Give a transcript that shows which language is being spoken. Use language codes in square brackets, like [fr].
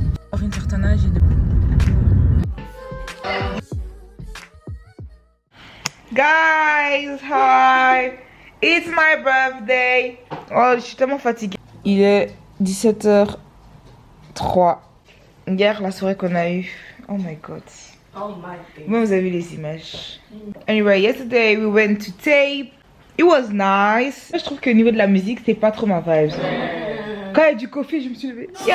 [fr] Pour une certaine âge, [en] Guys, hi! It's my birthday! [fr] Oh, je suis tellement fatiguée. Il est 17h03. Hier, la soirée qu'on a eue. [en] Oh my god. Oh my god. [fr] Moi, vous avez vu les images. [en] Anyway, yesterday we went to tape. It was nice. [fr] Je trouve que au niveau de la musique, c'est pas trop ma vibe. Quand il y a du coffee, je me suis levée.